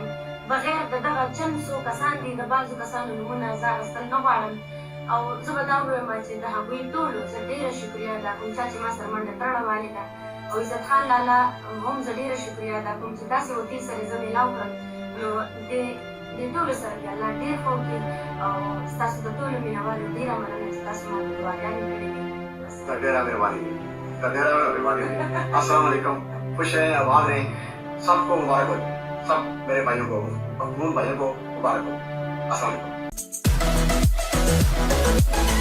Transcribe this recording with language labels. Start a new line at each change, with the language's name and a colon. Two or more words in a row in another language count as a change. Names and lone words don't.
Pashto: بغیر د دغه چند څو کسان دي د بعضو کسانو نومونه زه اخیستل نه غواړم او زه به دا ووایم چې د هغوی ټولو زه ډېره شکریه ادا کوم چا چې ما سره منډه تړله والې ده او عزت خان لالا هم زه ډېره شکریه ادا کوم چې داسې وکیل سره زه میلاو کړم. نو دې ټولو سره دې الله ډېر ښه وکړي او ستاسو د ټولو مینهوالو ډېره مننه چې تاسو ما ته دعاګانې کړې دي. ډېره مهرباني.
Arabic: السلام علیکم.
Urdu: خوش رہیں آباد رہیں. سب کو مبارک ہو. سب میرے بھائیوں کو مخدوم بھائیوں کو مبارک ہو.
Arabic: السلام علیکم.